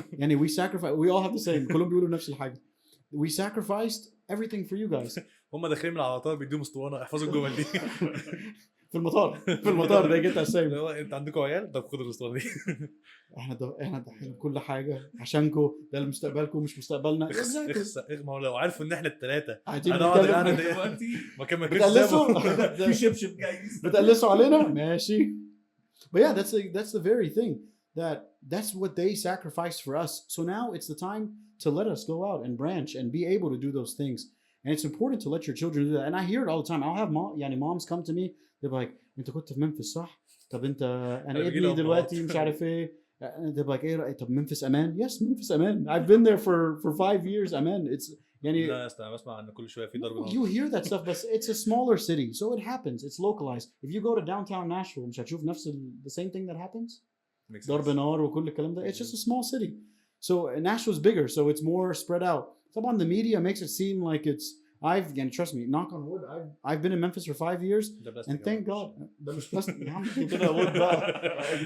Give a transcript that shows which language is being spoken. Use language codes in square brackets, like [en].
[en] يعني we sacrificed, we all have the same. [ar] كلهم بيقولوا نفس الحاجة. [en] We sacrificed everything for you guys. [ar] هم داخلين من العطار بيديهم اسطوانة احفظوا الجمل دي. في المطار [en] they get that same. [ar] انت عندكم عيال؟ طب خدوا الاسطوانة دي. احنا ضحينا كل حاجة عشانكم ده مستقبلكم مش مستقبلنا. ما هو لو عارفوا ان احنا الثلاثة هنقعد القعدة دلوقتي ما كان في شبشب جايز بتقلصوا علينا ماشي. [en] But yeah, that's the very thing that's what they sacrificed for us. So now it's the time to let us go out and branch and be able to do those things. And it's important to let your children do that. And I hear it all the time. I'll have moms come to me. They're like, [ar] "انت كنت في منفس صح؟ طب انت انا ابني دلوقتي مش عارف ايه." [en] And they're like, [ar] "ايه طب منفس امان?" Yes, منفس امان. [en] I've been there for 5 years. [ar] امان. [en] It's يعني [ar] لا استنى بسمع ان كل شويه في ضرب نار. [en] You hear that stuff, but it's a smaller city, so it happens. It's localized. If you go to downtown Nashville, [ar] مش هتشوف نفس [en] the same thing that happens. [ar] ضرب نار وكل الكلام ده. [en] It's just a small city. So Nashville's bigger, so it's more spread out. طبعا the media makes it seem like it's. Trust me, knock on wood. I've been in Memphis for 5 years, and thank God. [ar] ده مش بس يا عم كده wood بقى.